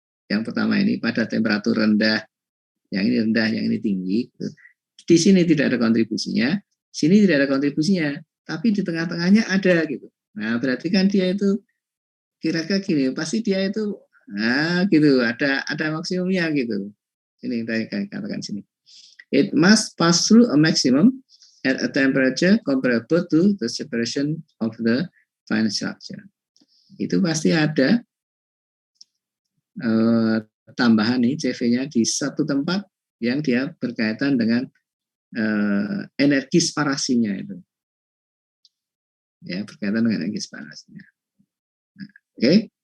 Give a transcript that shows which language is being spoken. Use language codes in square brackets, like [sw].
[id] Yang pertama ini pada temperatur rendah, yang ini rendah, yang ini tinggi. Di sini tidak ada kontribusinya, sini tidak ada kontribusinya, tapi di tengah-tengahnya ada gitu. Nah, berarti kan dia itu kira-kira gini, pasti dia itu gitu, ada maksimumnya gitu. Ini kita katakan sini. [en] It must pass through a maximum at a temperature comparable to the separation of the fine structure. [id] Itu pasti ada tambahan nih CV-nya di satu tempat yang dia berkaitan dengan energi separasinya itu. Ya, berkaitan dengan energi separasinya. Nah, oke.